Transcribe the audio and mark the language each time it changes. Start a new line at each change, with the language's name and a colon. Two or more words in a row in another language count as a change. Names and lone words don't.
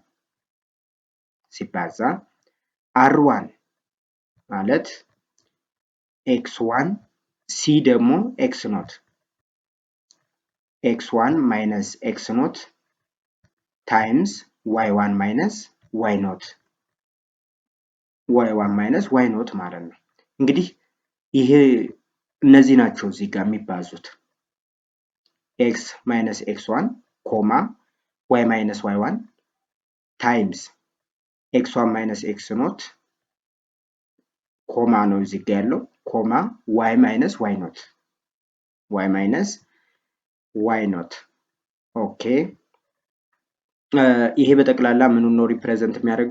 English: r1 ማለት x1 c ደግሞ x0 x1 minus x0 times y1 minus y0
Amharic: ማለት ነው። እንግዲህ ይሄ እነዚህ ናቸው እዚህ ጋር የሚባዙት
English: x minus x1 y minus y1 times x1 minus x0
Amharic: ነው እዚህ ጋር ያለው
English: y minus y0
Amharic: ኦኬ። ይሄ በጠቅላላ ምኑን ነው ሪፕሬዘንት የሚያደርገው?